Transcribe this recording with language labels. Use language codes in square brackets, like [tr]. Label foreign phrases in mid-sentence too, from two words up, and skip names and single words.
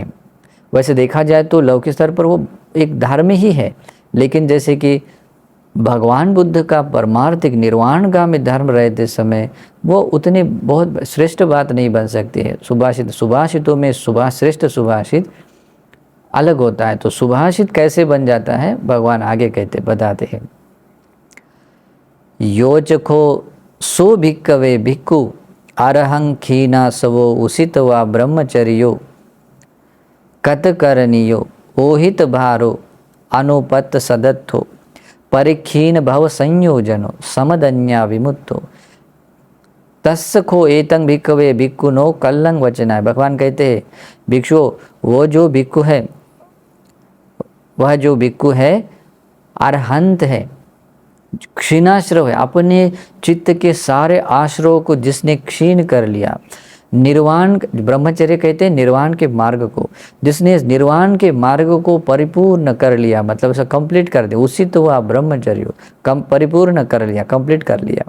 [hi] वैसे देखा जाए तो लौकिक स्तर पर वो एक धर्म ही है, लेकिन जैसे कि भगवान बुद्ध का परमार्थिक निर्वाणगामी धर्म रहते समय वो उतनी बहुत श्रेष्ठ बात नहीं बन सकती है। सुभाषितों में श्रेष्ठ सुभाषित अलग होता है। तो सुभाषित कैसे बन जाता है, भगवान आगे कहते बताते [pi] हैं, योचको सो भिक्कवे भिक्खु अरहं खीना सवो उसित वा ब्रह्मचर्यो कतकरणीयो ओहित भारो अनुपत सदत्थो परिखीन भव संयोजनो समदन्या विमुक्तो तस्य खो एतं भिक्खवे भिक्खु नो कल्लंग वचनाय। [hi] भगवान कहते हैं भिक्षु, वो जो भिक्खु है, वह जो भिक्खु है अरहंत है, क्षीणाश्रव है, अपने चित्त के सारे आश्रयों को जिसने क्षीण कर लिया, निर्वाण, ब्रह्मचर्य कहते हैं निर्वाण के मार्ग को, जिसने इस निर्वाण के मार्ग को परिपूर्ण कर लिया, मतलब उसे कंप्लीट कर दिया, उसी तो हुआ ब्रह्मचर्य, कम परिपूर्ण कर लिया, कंप्लीट कर लिया।